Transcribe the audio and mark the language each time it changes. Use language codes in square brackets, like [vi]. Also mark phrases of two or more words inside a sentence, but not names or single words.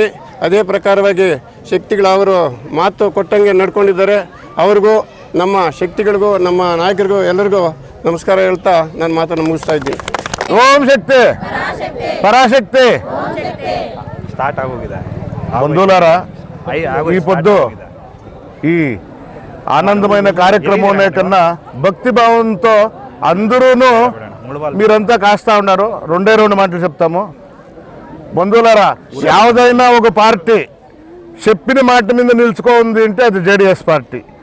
[kn] ಅದೇ ಪ್ರಕಾರವಾಗಿ ಶಕ್ತಿಗಳು ಅವರು ಮಾತು ಕೊಟ್ಟಂಗೆ ನಡ್ಕೊಂಡಿದ್ದಾರೆ. ಅವ್ರಿಗೂ ನಮ್ಮ ಶಕ್ತಿಗಳಿಗೂ ನಮ್ಮ ನಾಯಕರಿಗೂ ಎಲ್ಲರಿಗೂ ನಮಸ್ಕಾರ ಹೇಳ್ತಾ ನಾನು ಮಾತನ್ನು ಮುಗಿಸ್ತಾ ಇದ್ದೀನಿ. ಓಂ ಶಕ್ತಿ ಪರಾಶಕ್ತಿ ಸ್ಟಾರ್ಟ್ ಆಗೋಗಿದೆ [te] ಬಂಧುಲಾರ, ఈ పొద్దు ఈ ఆనందమైన కార్యక్రమం కన్నా భక్తి భావంతో అందరూ మీరంతా కాస్తా ఉన్నారు. రెండు మాటలు చెప్తాము. బంధువులారా, యావదైనా ఒక పార్టీ చెప్పిన మాట మీద నిలుచుకోంది అంటే అది జేడీఎస్ పార్టీ.